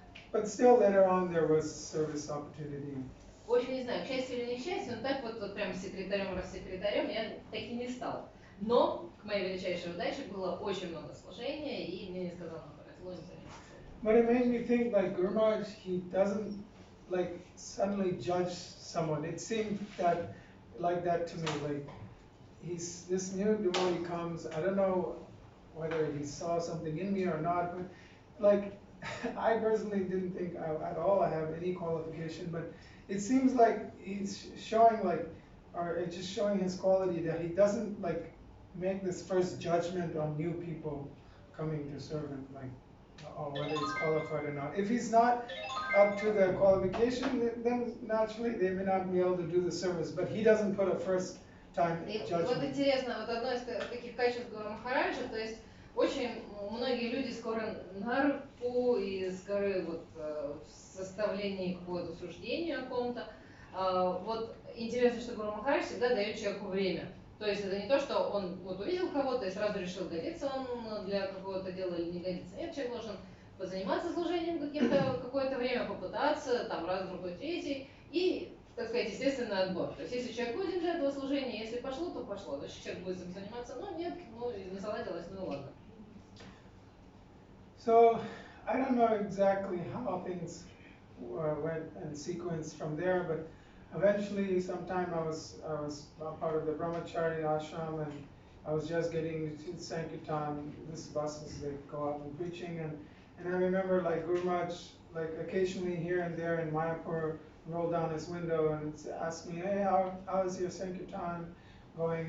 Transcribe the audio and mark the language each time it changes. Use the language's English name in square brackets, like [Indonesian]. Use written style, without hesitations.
[English] But still later on there was service opportunity. [Russian] В общем, не знаю, к счастью или не к счастью, но так вот прям секретарем я таки не стал. Но, к моей величайшей удаче, было очень много служения, и мне несказанно повезло им заняться. [English] But it made me think like Guru Maharaj, he doesn't like suddenly judge someone. It seemed that like that to me, like this new devotee comes, I don't know whether he saw something in me or not, but like I personally didn't think at all I have any qualification, but it seems like he's showing or just showing his quality that he doesn't like make this first judgment on new people coming to serve him, like or whether he's qualified or not. If he's not up to the qualification, then naturally they may not be able to do the service, but he doesn't put a first time judgment. [Russian] Вот интересно, вот одно из таких качеств Гуру Махараджа, то есть очень многие люди скоро на руку и скоры вот в составлении какого-то суждения о ком-то. Вот интересно, что Гуру Махарадж всегда дает человеку время. То есть это не то, что он вот увидел кого-то и сразу решил, годится он для какого-то дела или не годится. Нет, человек должен позаниматься служением каким-то какое-то время, попытаться, там раз, другой, третий, и, так сказать, естественный отбор. То есть если человек годен для этого служения, если пошло, то пошло. Значит, человек будет этим заниматься, но нет, не заладилось, ну и ладно. [English] So I don't know exactly how things went and sequenced from there, but eventually, sometime I was part of the brahmachari ashram, and I was just getting to Sankirtan. This buses they go out and preaching, and I remember like Guru Maharaj, like occasionally here and there in Mayapur, roll down his window and ask me, "Hey, how is your Sankirtan going?"